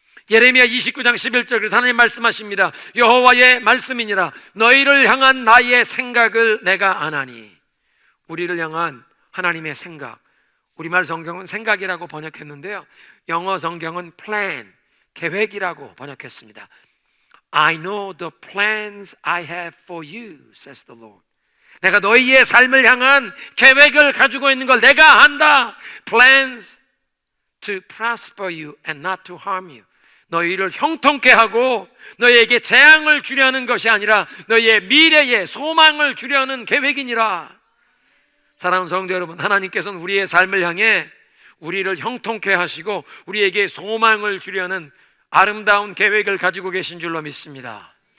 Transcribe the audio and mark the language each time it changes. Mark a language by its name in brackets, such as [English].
[Korean] 예레미야 29장 11절 하나님 말씀하십니다. 여호와의 말씀이니라 너희를 향한 나의 생각을 내가 아나니. 우리를 향한 하나님의 생각, 우리말 성경은 생각이라고 번역했는데요, 영어 성경은 plan, 계획이라고 번역했습니다. [English] I know the plans I have for you, says the Lord. [Korean] 내가 너희의 삶을 향한 계획을 가지고 있는 걸 내가 안다. [English] Plans to prosper you and not to harm you. [Korean] 너희를 형통케 하고 너희에게 재앙을 주려는 것이 아니라 너희의 미래에 소망을 주려는 계획이니라. 사랑하는 성도 여러분, 하나님께서는 우리의 삶을 향해 우리를 형통케 하시고 우리에게 소망을 주려는 아름다운 계획을 가지고 계신 줄로 믿습니다.